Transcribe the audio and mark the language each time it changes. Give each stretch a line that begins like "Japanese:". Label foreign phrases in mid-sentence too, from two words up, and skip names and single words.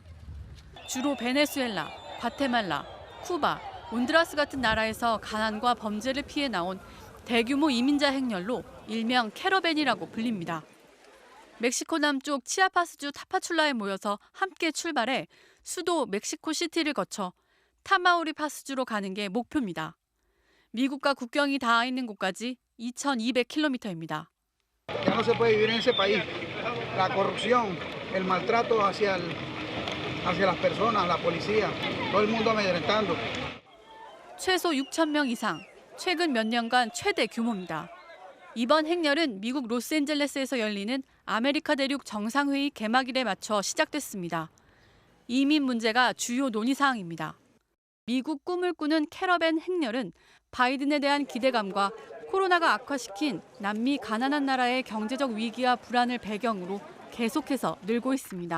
Korean: 주로 베네수엘라, 과테말라, 쿠바, 온두라스 같은 나라에서 가난과 범죄를 피해 나온 대규모 이민자 행렬로 일명 캐러밴이라고 불립니다. 멕시코 남쪽 치아파스주 타파출라에 모여서 함께 출발해 수도 멕시코시티를 거쳐 타마우리파스주로 가는 게 목표입니다. 미국과 국경이 닿아 있는 곳까지 2,200km입니다.
Spanish: Ya no se puede vivir en ese país. La corrupción, el maltrato hacia las personas, la policía, todo el mundo amedrentando.
Korean: 최소 6,000명 이상, 최근 몇 년간 최대 규모입니다. 이번 행렬은 미국 로스앤젤레스에서 열리는 아메리카 대륙 정상회의 개막일에 맞춰 시작됐습니다. 이민 문제가 주요 논의 사항입니다. 미국 꿈을 꾸는 캐러밴 행렬은 바이든에 대한 기대감과 코로나가 악화시킨 남미 가난한 나라의 경제적 위기와 불안을 배경으로 계속해서 늘고 있습니다.